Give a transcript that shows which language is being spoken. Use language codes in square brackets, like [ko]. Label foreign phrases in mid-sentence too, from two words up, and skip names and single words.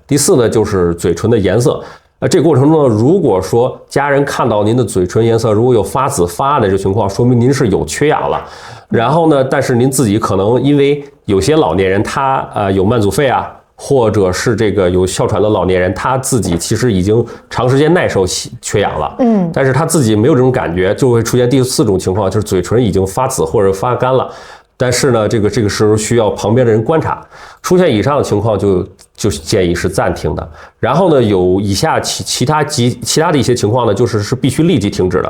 [zh] 第四呢，就是嘴唇的顏色。這個過程中呢，如果說家人看到您的嘴唇顏色如果有發紫發暗的這情況，說明您是有缺氧了。然後呢，但是您自己可能因為有些老年人他有慢阻肺啊。或者是這個有哮喘的老年人，他自己其實已經長時間耐受缺氧了，但是他自己沒有這種感覺，就會出現第4種情況，就是嘴唇已經發紫或者發乾了。但是呢，這個時候需要旁邊的人觀察，出現以上的情況就建議是暫停的。然後呢，有以下其他的一些情況呢，就是必須立即停止的。